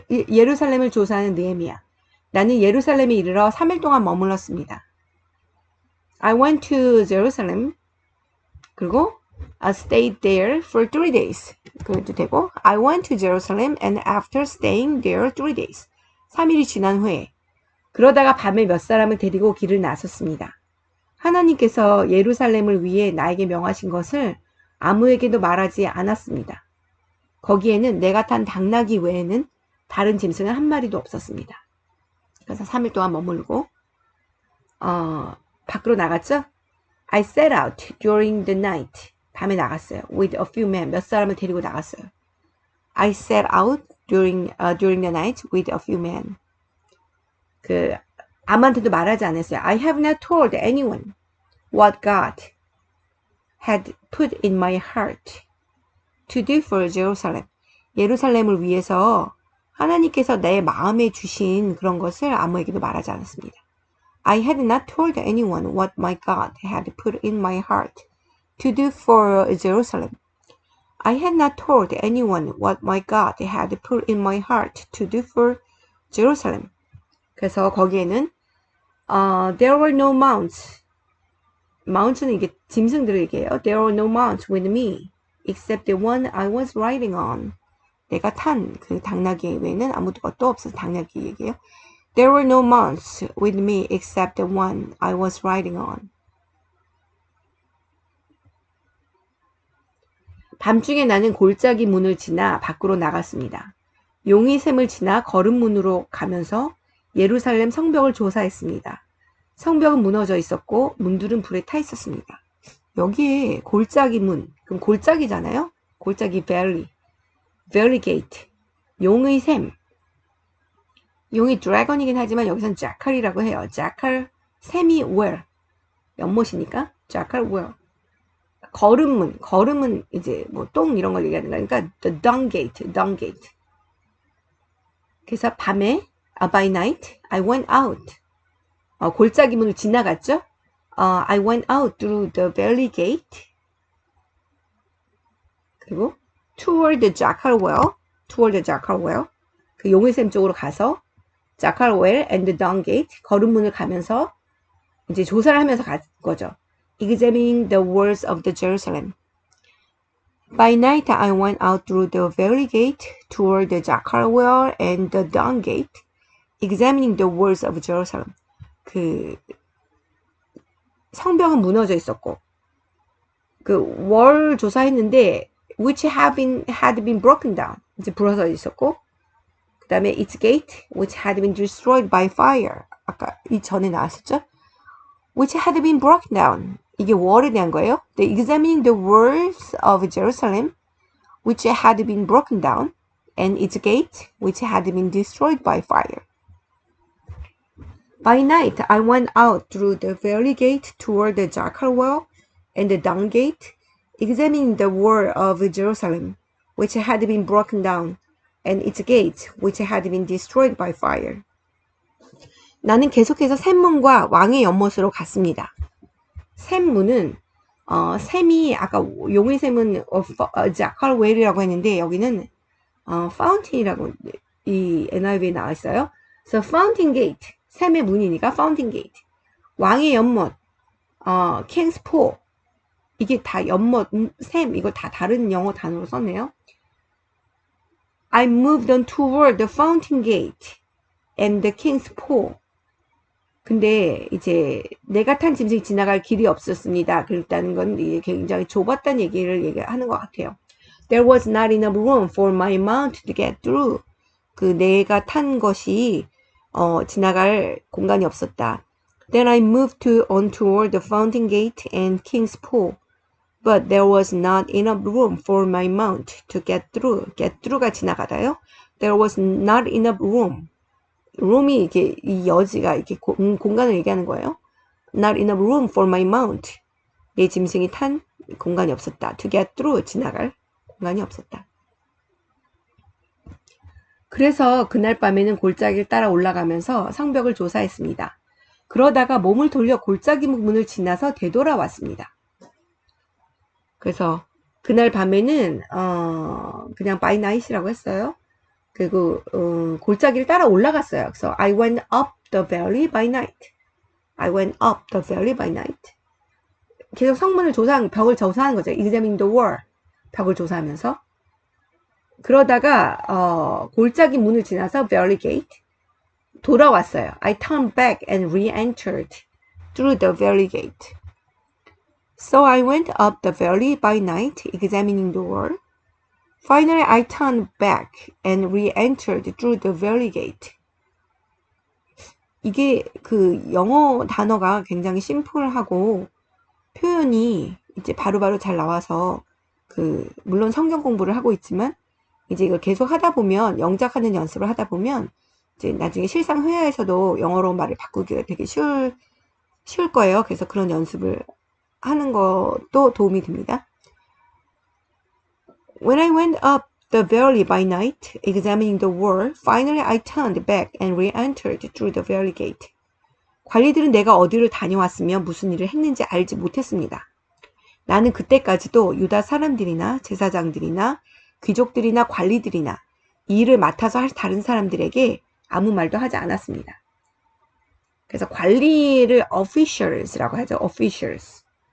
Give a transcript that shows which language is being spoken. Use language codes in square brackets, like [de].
[ko] 예루살렘을 조사하는 느헤미야. 나는 예루살렘에 이르러 3일 동안 머물렀습니다. [en] I went to Jerusalem. [ko] 그리고 [en] I stayed there for 3 days. [ko] 그래도 되고 [en] I went to Jerusalem and after staying there 3 days. [ko] 3일이 지난 후에 그러다가 밤에 몇 사람을 데리고 길을 나섰습니다. 하나님께서 예루살렘을 위해 나에게 명하신 것을 아무에게도 말하지 않았습니다. 거기에는 내가 탄 당나귀 외에는 다른 짐승은 한 마리도 없었습니다. 그래서 3일 동안 머물고 밖으로 나갔죠? [en] I set out during the night. [ko] 밤에 나갔어요. [en] With a few men. [ko] 몇 사람을 데리고 나갔어요. [en] I set out during the night with a few men. [ko] 아무한테도 말하지 않았어요. [en] I have not told anyone what God had put in my heart to do for Jerusalem. [ko] 예루살렘을 위해서 하나님께서 내 마음에 주신 그런 것을 아무에게도 말하지 않았습니다. [en] I had not told anyone what my God had put in my heart to do for Jerusalem. I had not told anyone what my God had put in my heart to do for Jerusalem. [ko] 그래서 거기에는 [en] there were no mounts. [ko] mounts는 이게 짐승들을 얘기해요. [en] There were no mounts with me except the one I was riding on. [ko] 내가 탄 그 당나귀 외에는 아무것도 없어서 당나귀 얘기해요. [en] There were no mounts with me except the one I was riding on. [ko] 밤중에 나는 골짜기 문을 지나 밖으로 나갔습니다. 용의 샘을 지나 거름문으로 가면서 예루살렘 성벽을 조사했습니다. 성벽은 무너져 있었고 문들은 불에 타 있었습니다. 여기에 골짜기 문, 그럼 골짜기잖아요? 골짜기 [en] valley gate, [ko] 용의 샘. 용이 드래곤이긴 하지만 여기선 자칼이라고 해요. 자칼, 샘이 well, 연못이니까 자칼 well. 걸음은 이제 뭐 똥 이런 걸 얘기하는 거니까 [en] the dung gate. [ko] 그래서 밤에 [en] by night I went out. [ko] 골짜기 문을 지나갔죠. [en] I went out through the valley gate. [ko] 그리고 [en] toward the jackal well. [ko] 그 용의샘 쪽으로 가서 [en] jackal well and the dung gate [ko] 걸음문을 가면서 이제 조사를 하면서 간 거죠. [en] Examining the walls of the Jerusalem. By night I went out through the valley gate toward the jackal well and the dung gate, examining the walls of Jerusalem. [ko] 그 성벽은 무너져 있었고 그 월 조사했는데 [en] which had been broken down. [ko] 이제 부러져 있었고 그 다음에 [en] its gate which had been destroyed by fire. [ko] 아까 이 전에 나왔었죠? [en] which had been broken down. [ko] 이게 월에 대한 거예요. [en] The examining the walls of Jerusalem which had been broken down and its gate which had been destroyed by fire. By night I went out through the valley gate toward the jackal well and the dung gate, examining the wall of Jerusalem which had been broken down and its gate which had been destroyed by fire. [ko] 나는 계속해서 샘문과 왕의 연못으로 갔습니다. 샘문은 샘이 아까 용의 샘은 [en] jackal well [ko] 이라고 했는데 여기는 fountain이라고 이 NIV에 나와 있어요. [en] So fountain gate [ko] 샘의 문이니까 [en] fountain gate. [ko] 왕의 연못 [en] king's pool [ko] 이게 다 연못 샘 이거 다 다른 영어 단어로 썼네요. [en] I moved on toward the fountain gate and the king's pool. [ko] 근데 이제 내가 탄 짐승이 지나갈 길이 없었습니다. 그랬다는 건 이게 굉장히 좁았다는 얘기를 얘기하는 것 같아요. [en] There was not enough room for my mount to get through. [ko] 그 내가 탄 것이 지나갈 공간이 없었다. [en] Then I moved on toward the Fountain Gate and King's Pool, but there was not enough room for my mount to get through. [ko] Get through가 지나가다요. [en] There was not enough room. [ko] room이 이게 이 여지가 이렇게 공간을 얘기하는 거예요. [en] Not enough room for my mount. [ko] 내 짐승이 탄 공간이 없었다. [en] To get through, [ko] 지나갈 공간이 없었다. 그래서 그날 밤에는 골짜기를 따라 올라가면서 성벽을 조사했습니다. 그러다가 몸을 돌려 골짜기 문을 지나서 되돌아왔습니다. 그래서 그날 밤에는 그냥 [en] by night [ko] 이라고 했어요. 그리고 골짜기를 따라 올라갔어요. 그래서 [en] I went up the valley by night. I went up the valley by night. [ko] 계속 성문을 벽을 조사하는 거죠. [en] Examining the wall. [ko] 벽을 조사하면서. 그러다가 골짜기 문을 지나서 [en] valley gate [ko] 돌아왔어요. [en] I turned back and re-entered through the valley gate. So I went up the valley by night, examining the wall. Finally, I turned back and re-entered through the valley gate. [ko] 이게 그 영어 단어가 굉장히 심플하고 표현이 이제 바로바로 잘 나와서 물론 성경 공부를 하고 있지만 이제 이걸 계속 하다 보면 영작하는 연습을 하다 보면 이제 나중에 실상 회화에서도 영어로 말을 바꾸기가 되게 쉬울 거예요. 그래서 그런 연습을 하는 것도 도움이 됩니다. [en] When I went up the valley by night, examining the wall, finally I turned back and re-entered through the valley gate. [ko] 관리들은 내가 어디를 다녀왔으며 무슨 일을 했는지 알지 못했습니다. 나는 그때까지도 유다 사람들이나 제사장들이나 귀족들이나 관리들이나 이 일을 맡아서 할 다른 사람들에게 아무 말도 하지 않았습니다. 그래서 관리를 officials라고 하죠. officials.